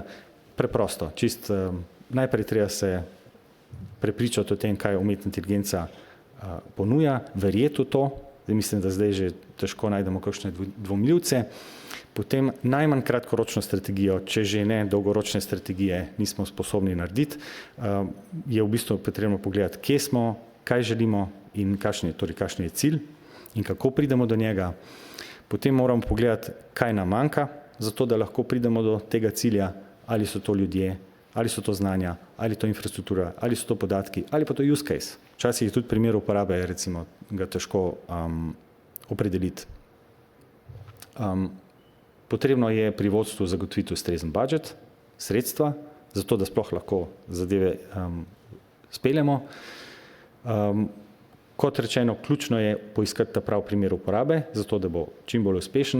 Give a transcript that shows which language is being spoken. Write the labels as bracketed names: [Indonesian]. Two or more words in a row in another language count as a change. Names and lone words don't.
[Slovenian] Preprosto, najprej treba se prepričati o tem, kaj umetna inteligenca ponuja, verjeti v to, mislim, da zdaj že težko najdemo kakšne dvomljivce, potem najmanj kratkoročno strategijo, če že ne dolgoročne strategije nismo sposobni narediti, je v bistvu potrebno pogledati, kje smo, kaj želimo in kakšen je cilj in kako pridemo do njega. Potem moramo pogledati, kaj nam manjka, zato da lahko pridemo do tega cilja, ali so to ljudje, ali so to znanja, ali to infrastruktura, ali so to podatki, ali pa to [English] use case. [Slovenian] Včasih je tudi primer uporabe, recimo, ga težko opredeliti. Potrebno je pri vodstvu zagotoviti ustrezen budžet, sredstva, zato da sploh lahko zadeve speljemo. Kot rečeno, ključno je poiskati ta prav primer uporabe, zato da bo čim bolj uspešen.